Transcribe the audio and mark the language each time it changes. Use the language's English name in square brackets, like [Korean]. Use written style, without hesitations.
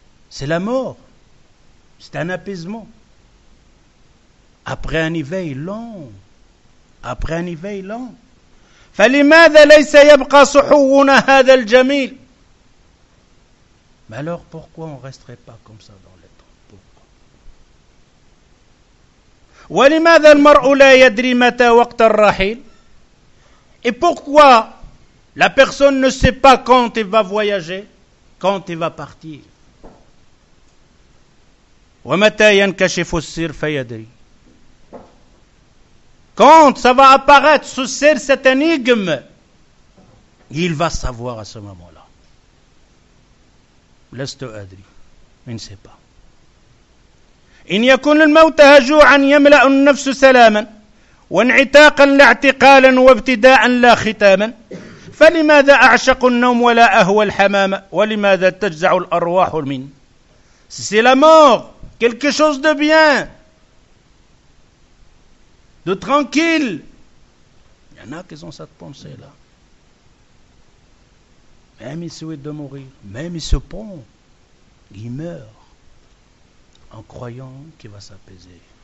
[French] C'est la mort. C'est un apaisement. Après un éveil long. Après un éveil long. [Arabic] فلماذا ليس يبقى صحونا هذا الجميل. [French] Mais alors pourquoi on ne resterait pas comme ça dans le temps? Pourquoi? [Arabic] ولماذا المرء لا يدري متى وقت الرحيل. [French] Et pourquoi la personne ne sait pas quand il va voyager, quand il va partir. [Arabic] ومتى ينكشف السر فيدري. [French] Quand ça va apparaître sous cette énigme, il va savoir à ce moment-là. [Arabic] لست أدري. [French] Je ne sais pas. [Arabic] إن يكن الموت هجوعا يملأ النفس سلاما وانعتاقا لا اعتقالا وابتداء لا ختاما فلماذا أعشق النوم ولا أهوى الحمام ولماذا تجزع الأرواح من. [French] C'est la mort, quelque chose de bien, de tranquille. Il y en a qui ont cette pensée-là. Même ils souhaitent de mourir, même ils se pondent, ils meurent en croyant qu'il va s'apaiser.